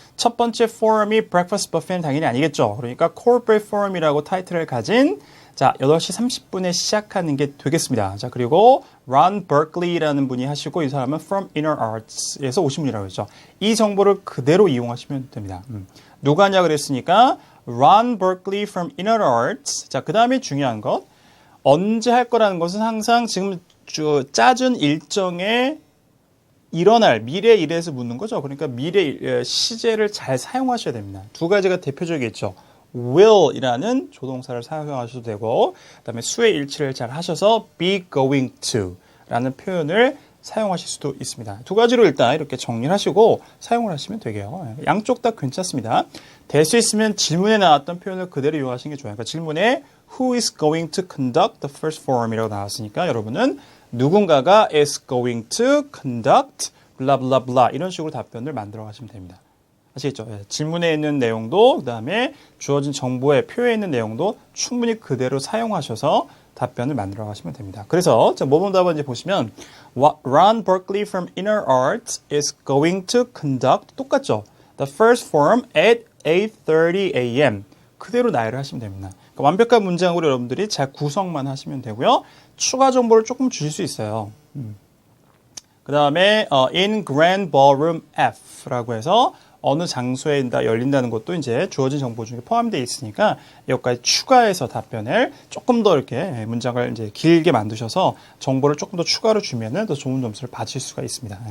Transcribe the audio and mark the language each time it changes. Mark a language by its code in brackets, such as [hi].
[ko] 첫 번째 포럼이 breakfast buffet는 당연히 아니겠죠. 그러니까 corporate forum이라고 타이틀을 가진 자, 8시 30분에 시작하는 게 되겠습니다. 자, 그리고 Ron Berkeley라는 분이 하시고 이 사람은 From Inner Arts에서 오신 분이라고 했죠. 이 정보를 그대로 이용하시면 됩니다. 누가 하냐 그랬으니까 Ron Berkeley from Inner Arts. 자, 그 다음에 중요한 것. 언제 할 거라는 것은 항상 지금 짜준 일정에 일어날 미래 일에서 묻는 거죠. 그러니까 미래 시제를 잘 사용하셔야 됩니다. 두 가지가 대표적이겠죠. will이라는 조동사를 사용하셔도 되고 그다음에 수의 일치를 잘 하셔서 [en] be going to [ko] 라는 표현을 사용하실 수도 있습니다. 두 가지로 일단 이렇게 정리를 하시고 사용을 하시면 되게요. 양쪽 다 괜찮습니다. 될 수 있으면 질문에 나왔던 표현을 그대로 이용하시는 게 좋아요. 그러니까 질문에 [en] who is going to conduct the first forum [ko] 이라고 나왔으니까 여러분은 누군가가 [en] is going to conduct blah blah [ko] blah 이런 식으로 답변을 만들어 가시면 됩니다. 아시겠죠? 질문에 있는 내용도 그다음에 주어진 정보의 표에 있는 내용도 충분히 그대로 사용하셔서 답변을 만들어 가시면 됩니다. 그래서 자, 모범 답안 이제 보시면 [en] Ron Berkeley from Inner Arts is going to conduct [ko] 똑같죠? [en] The first forum at 8:30 a.m. [ko] 그대로 나열을 하시면 됩니다. 그러니까 완벽한 문장으로 여러분들이 잘 구성만 하시면 되고요. 추가 정보를 조금 주실 수 있어요. 그 다음에 in Grand Ballroom F라고 해서 어느 장소에 열린다는 것도 이제 주어진 정보 중에 포함되어 있으니까 여기까지 추가해서 답변을 조금 더 이렇게 문장을 이제 길게 만드셔서 정보를 조금 더 추가로 주면은 더 좋은 점수를 받으실 수가 있습니다.